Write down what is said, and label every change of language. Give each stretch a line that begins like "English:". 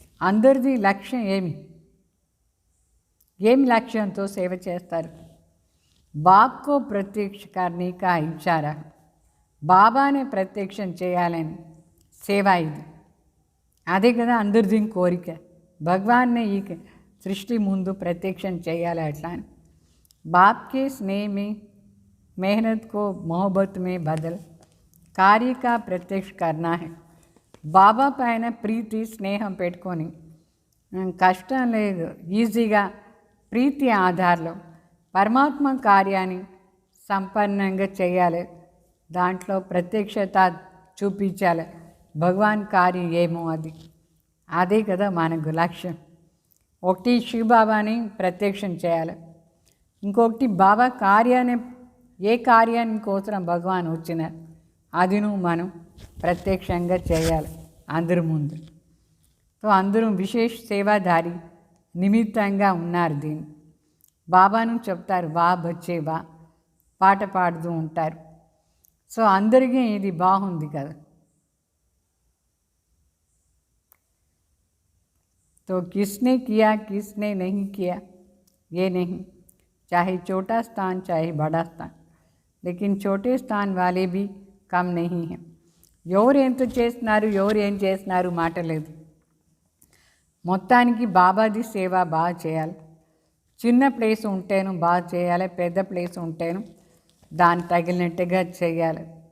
Telugu: అందరిది లక్ష్యం ఏమి లక్ష్యంతో సేవ చేస్తారు?
Hindi: బాబ్కో ప్రత్యక్ష करने का इशारा,
Telugu: బాబానే ప్రత్యక్షం చేయాలని సేవ ఇది. అదే కదా అందరిది కోరిక, భగవాన్నే ఈ సృష్టి ముందు ప్రత్యక్షం చేయాలి అట్లా అని.
Hindi: బాప్కే స్నేహ में मेहनत को मोहब्बत में बदल కార్య కా ప్రత్యక్ష కర్నా హై.
Telugu: బాబా పైన ప్రీతి స్నేహం పెట్టుకొని కష్టం లేదు, ఈజీగా ప్రీతి ఆధారంలో పరమాత్మ కార్యాన్ని సంపన్నంగా చేయాలి, దాంట్లో ప్రత్యక్షత చూపించాలి. భగవాన్ కార్యం ఏమో అదే కదా మనకు లక్ష్యం. ఒకటి శివబాబాని ప్రత్యక్షం చేయాలి, ఇంకొకటి బాబా కార్యాన్ని ఏ కార్యాన్ని కోసం భగవాన్ వచ్చినారు అదిను మనం ప్రత్యక్షంగా చేయాలి అందరి ముందు. సో అందరూ విశేష సేవాదారి నిమిత్తంగా ఉన్నారు. దీన్ని బాబాను చెప్తారు, వా బచ్చే వా, పాట పాడుతూ ఉంటారు. సో అందరికీ ఇది బాగుంది కదా.
Hindi: तो किसने किया किसने नहीं किया ये नहीं, चाहे छोटा स्थान चाहे बड़ा स्थान, लेकिन छोटे स्थान वाले भी कम नहीं हैं.
Telugu: ఎవరు ఎంత చేస్తున్నారు ఎవరు ఏం చేస్తున్నారు మాట లేదు. మొత్తానికి బాబాది సేవ బాగా చేయాలి. చిన్న ప్లేస్ ఉంటేను బాగా చేయాలి, పెద్ద ప్లేస్ ఉంటేను దాన్ని తగిలినట్టుగా చేయాలి.